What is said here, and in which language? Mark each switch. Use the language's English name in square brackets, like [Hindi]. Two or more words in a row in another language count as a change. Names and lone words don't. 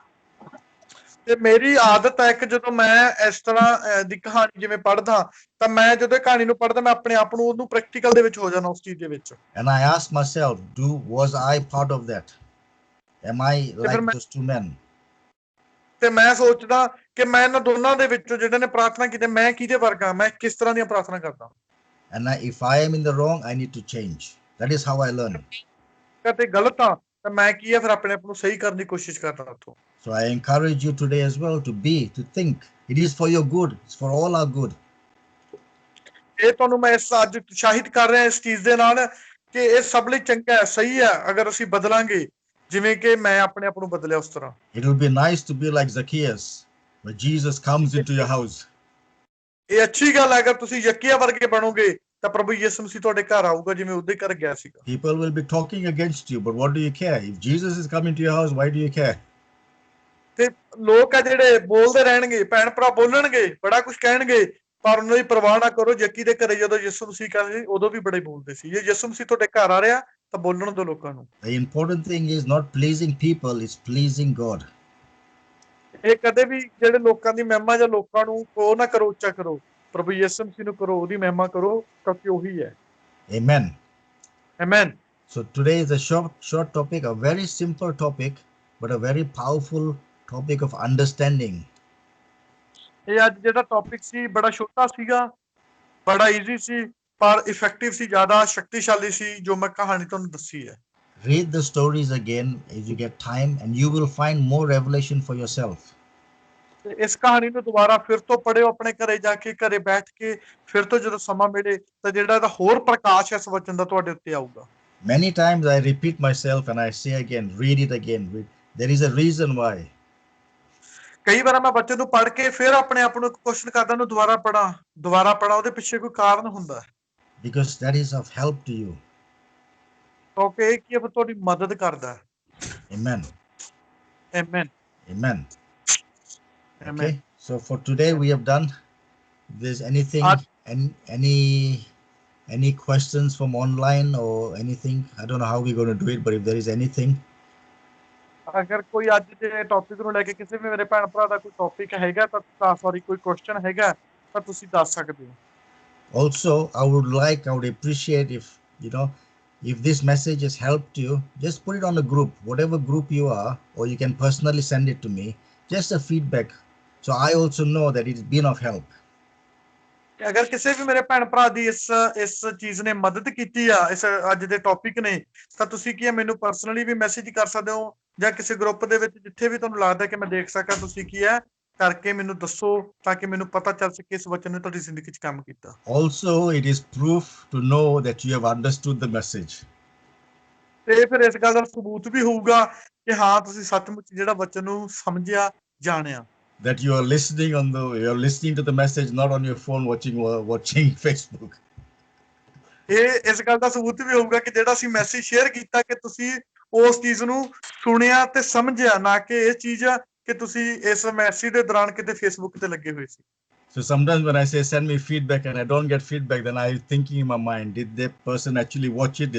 [Punjabi] ਤੇ ਮੇਰੀ ਆਦਤ ਹੈ ਕਿ ਜਦੋਂ ਮੈਂ ਇਸ ਤਰ੍ਹਾਂ ਦੀ ਕਹਾਣੀ ਜਿਵੇਂ ਪੜ੍ਹਦਾ, ਤਾਂ ਮੈਂ ਜਦੋਂ ਕਹਾਣੀ ਨੂੰ ਪੜ੍ਹਦਾ, ਮੈਂ ਆਪਣੇ ਆਪ ਨੂੰ ਉਹਨੂੰ ਪ੍ਰੈਕਟੀਕਲ ਦੇ ਵਿੱਚ ਹੋ ਜਾਣਾ ਉਸ ਚੀਜ਼ ਦੇ ਵਿੱਚ। [English] And I ask myself, was I part of that? Am I like those two men? [Punjabi] ਤੇ ਮੈਂ ਸੋਚਦਾ ਕਿ ਮੈਂ ਇਹਨਾਂ ਦੋਨਾਂ ਦੇ ਵਿੱਚੋਂ ਜਿਹੜੇ ਨੇ ਪ੍ਰਾਰਥਨਾ ਕੀਤੀ, ਮੈਂ ਕਿਹਦੇ ਵਰਗਾ, ਮੈਂ ਕਿਸ ਤਰ੍ਹਾਂ ਦੀਆਂ ਪ੍ਰਾਰਥਨਾ ਕਰਦਾ। [English] And if I am in the wrong, I need to change. That is how I learn. [Punjabi] ਤੇ ਗਲਤ ਆ ਤਾਂ ਮੈਂ ਕੀ ਹੈ, ਫਿਰ ਆਪਣੇ ਆਪ ਨੂੰ ਸਹੀ ਕਰਨ ਦੀ ਕੋਸ਼ਿਸ਼ ਕਰਦਾ ਉੱਥੋਂ। [English] So I encourage you today as well to think. It is for your good. It's for all our good. [Punjabi] ਇਹ ਤੁਹਾਨੂੰ ਮੈਂ ਅੱਜ ਉਤਸ਼ਾਹਿਤ ਕਰ ਰਿਹਾ ਇਸ ਚੀਜ਼ ਦੇ ਨਾਲ ਕਿ ਇਹ ਸਭ ਲਈ ਚੰਗਾ ਹੈ, ਸਹੀ ਹੈ, ਅਗਰ ਅਸੀਂ ਬਦਲਾਂਗੇ ਜਿਵੇਂ ਕਿ ਮੈਂ ਆਪਣੇ ਆਪ ਨੂੰ ਬਦਲਿਆ ਉਸ ਤਰ੍ਹਾਂ। [English] It will be nice to be like Zacchaeus, when Jesus comes into your house. [Punjabi] ਇਹ ਅੱਛੀ ਗੱਲ ਹੈ, ਅਗਰ ਤੁਸੀਂ ਜ਼ਕੀਆ ਵਰਗੇ ਬਣੋਗੇ ਤਾਂ ਪ੍ਰਭੂ ਯਿਸੂ ਮਸੀਹ ਤੁਹਾਡੇ ਘਰ ਆਊਗਾ ਜਿਵੇਂ ਉਹਦੇ ਘਰ ਗਿਆ ਸੀਗਾ। [English] People will be talking against you, but what do you care? If Jesus is coming to your house, why do you care? [Punjabi] ਤੇ ਲੋਕ ਆ ਜਿਹੜੇ ਬੋਲਦੇ ਰਹਿਣਗੇ, ਭੈਣ ਭਰਾ ਬੋਲਣਗੇ, ਬੜਾ ਕੁਝ ਕਹਿਣਗੇ, ਪਰ ਉਹਨਾਂ ਦੀ ਪਰਵਾਹ ਨਾ ਕਰੋ। ਜ਼ਕੀ ਦੇ ਘਰੇ ਜਦੋਂ ਯਿਸੂ ਮਸੀਹ ਕਹਿੰਦੇ ਸੀ, ਉਦੋਂ ਵੀ ਬੜੇ ਬੋਲਦੇ ਸੀ। ਜੇ ਯਿਸੂ ਮਸੀਹ ਤੁਹਾਡੇ ਘਰ ਆ ਰਿਹਾ ਤਾਂ ਬੋਲਣ ਦਿਓ ਲੋਕਾਂ ਨੂੰ। [English] The important thing is not pleasing people, it's pleasing God. [Punjabi] ਇਹ ਕਦੇ ਵੀ ਜਿਹੜੇ ਲੋਕਾਂ ਦੀ ਮਹਿਮਾ ਜਾਂ ਲੋਕਾਂ ਨੂੰ ਉਹ ਨਾ ਕਰੋ, ਉੱਚਾ ਕਰੋ, ਪ੍ਰਭੂ ਯਿਸੂ ਮਸੀਹ ਨੂੰ ਕਰੋ, ਉਹਦੀ ਮਹਿਮਾ ਕਰੋ, ਕਿਉਂਕਿ ਉਹੀ ਹੈ। [English] Amen. Amen. So today is a short topic, a very simple topic, but a very powerful topic of understanding. [Punjabi] ਇਹ ਅੱਜ ਜਿਹੜਾ ਟੌਪਿਕ ਸੀ ਬੜਾ ਛੋਟਾ ਸੀਗਾ, ਬੜਾ ਈਜ਼ੀ ਸੀ, ਪਰ ਇਫੈਕਟਿਵ ਸੀ, ਜ਼ਿਆਦਾ ਸ਼ਕਤੀਸ਼ਾਲੀ ਸੀ ਜੋ ਮੈਂ ਕਹਾਣੀ ਤੁਹਾਨੂੰ ਦੱਸੀ ਹੈ। [English] Read the stories again as you get time, and you will find more revelation for yourself. [Punjabi] ਤੇ ਇਸ ਕਹਾਣੀ ਨੂੰ ਦੁਬਾਰਾ ਫਿਰ ਤੋਂ ਪੜ੍ਹਿਓ ਆਪਣੇ ਘਰੇ ਜਾ ਕੇ, ਘਰੇ ਬੈਠ ਕੇ ਫਿਰ ਤੋਂ ਜਦੋਂ ਸਮਾਂ ਮਿਲੇ ਤਾਂ ਜਿਹੜਾ ਇਹਦਾ ਹੋਰ ਪ੍ਰਕਾਸ਼ ਇਸ ਵਚਨ ਦਾ ਤੁਹਾਡੇ ਉੱਤੇ ਆਊਗਾ। [English] Many times I repeat myself and I say again, read it again. There is a reason why. [Punjabi] ਕਈ ਵਾਰ ਮੈਂ ਬੱਚੇ ਨੂੰ ਪੜ੍ਹ ਕੇ ਫਿਰ ਆਪਣੇ ਆਪ ਨੂੰ ਕੁਐਸਚਨ ਕਰਦਾ ਨੂੰ ਦੁਬਾਰਾ ਪੜਾਂ, ਉਹਦੇ ਪਿੱਛੇ ਕੋਈ ਕਾਰਨ ਹੁੰਦਾ ਹੈ। [English] Because that is of help to you. [Punjabi] ਕਿਉਂਕਿ ਇਹ ਕੀ ਤੁਹਾਡੀ ਮਦਦ ਕਰਦਾ ਹੈ। [English] Amen. Amen. Amen. Amen. Okay. So for today we have done. If there's anything, any questions from online or anything, I don't know how we're going to do it, but if there is anything. [Punjabi] ਅਗਰ ਕੋਈ ਅੱਜ ਦੇ ਟੌਪਿਕ ਨੂੰ ਲੈ ਕੇ ਕਿਸੇ ਵੀ ਮੇਰੇ ਭੈਣ ਭਰਾ ਦਾ ਕੋਈ ਟੌਪਿਕ ਹੈਗਾ ਤਾਂ ਸੌਰੀ ਕੋਈ ਕੁਐਸਚਨ ਹੈਗਾ ਤਾਂ ਤੁਸੀਂ ਦੱਸ ਸਕਦੇ ਹੋ। [English] Also, I would appreciate if, if this message has helped you, just put it on the group, whatever group you are, or you can personally send it to me, just a feedback, so I also know that it's been of help. [Punjabi] ਅਗਰ ਕਿਸੇ ਵੀ ਮੇਰੇ ਭੈਣ ਭਰਾ ਦੀ ਇਸ ਚੀਜ਼ ਨੇ ਮਦਦ ਕੀਤੀ ਆ, ਇਸ ਅੱਜ ਦੇ ਟੌਪਿਕ ਨੇ, ਤਾਂ ਤੁਸੀਂ ਕੀ ਹੈ ਮੈਨੂੰ ਪਰਸਨਲੀ ਵੀ ਮੈਸੇਜ ਕਰ ਸਕਦੇ ਹੋ ਜਾਂ ਕਿਸੇ ਗਰੁੱਪ ਦੇ ਵਿੱਚ ਜਿੱਥੇ ਵੀ ਤੁਹਾਨੂੰ ਲੱਗਦਾ ਕਿ ਮੈਂ ਦੇਖ ਸਕਾਂ, ਤੁਸੀਂ ਕੀ ਹੈ ਕਰਕੇ ਮੈਨੂੰ ਦੱਸੋ ਤਾਂ ਕਿ ਮੈਨੂੰ ਪਤਾ ਚੱਲ ਸਕੇ ਇਸ ਵਚਨ ਨੇ ਤੁਹਾਡੀ ਜ਼ਿੰਦਗੀ 'ਚ ਕੰਮ ਕੀਤਾ। [English] Also, it is proof to know that you have understood the message. [Punjabi] ਤੇ ਫਿਰ ਇਸ ਗੱਲ ਦਾ ਸਬੂਤ ਵੀ ਹੋਊਗਾ ਕਿ ਹਾਂ ਤੁਸੀਂ ਸੱਚਮੁੱਚ ਜਿਹੜਾ ਵਚਨ ਨੂੰ ਸਮਝਿਆ, ਜਾਣਿਆ। [English] That you are listening to the message, not on your phone watching Facebook. [Punjabi] ਇਹ ਇਸ ਗੱਲ ਦਾ ਸਬੂਤ ਵੀ ਹੋਊਗਾ ਕਿ ਜਿਹੜਾ ਅਸੀਂ [English] message share [Punjabi] ਕੀਤਾ ਕਿ ਤੁਸੀਂ ਉਸ ਚੀਜ਼ ਨੂੰ ਸੁਣਿਆ ਤੇ ਸਮਝਿਆ, ਨਾ ਕਿ ਇਹ ਚੀਜ਼ ਕਿ ਤੁਸੀਂ ਇਸ ਮੈਸੇਜ ਦੇ ਦੌਰਾਨ ਕਿਤੇ ਫੇਸਬੁੱਕ ਤੇ ਲੱਗੇ ਹੋਏ ਸੀ। [English] So sometimes when I say send me feedback and I don't get feedback, then I'm thinking in my mind, did that person actually watch it?